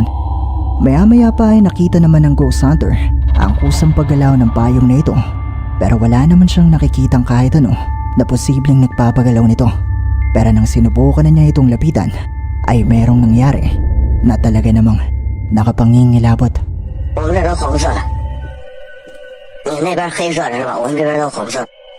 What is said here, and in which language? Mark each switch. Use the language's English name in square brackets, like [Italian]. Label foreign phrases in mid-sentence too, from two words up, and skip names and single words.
[Filipino] Maya-maya pa ay nakita naman ng ghost hunter ang kusang paggalaw ng payong na ito. Pero wala naman siyang nakikitang kahit ano na posibleng nagpapagalaw nito. Pero nang sinubukan na niya itong lapitan ay merong nangyari na talaga namang nakapangingilabot. [Chinese] 我们这边红色的，你那边黑色的是吧？我们这边都红色。